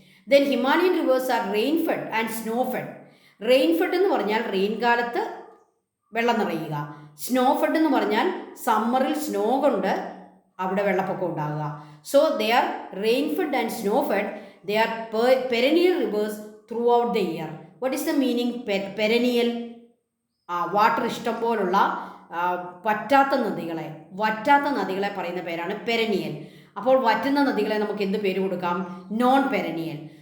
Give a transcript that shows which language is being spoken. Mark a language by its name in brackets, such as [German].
[English] Then Himalayan rivers are rain-fed and snow-fed. [Malayalam] Rain-fed എന്ന് പറഞ്ഞാൽ rain കാലത്ത് വെള്ളം നിറയുക. സ്നോ-ഫെഡ് എന്ന് പറഞ്ഞാൽ സമ്മറിൽ സ്നോ കൊണ്ട് അവിടെ വെള്ളപ്പൊക്കം ഉണ്ടാകുക. [English] So they are rain-fed and snow-fed. They are perennial rivers throughout the year. What is the meaning perennial? [Malayalam] Water ഇഷ്ടം പോലുള്ള വറ്റാത്ത നദികളെ പറയുന്ന പേരാണ് പെരനിയൽ. അപ്പോൾ വറ്റുന്ന നദികളെ നമുക്ക് എന്ത് പേര് കൊടുക്കാം? നോൺ പെരനിയൽ.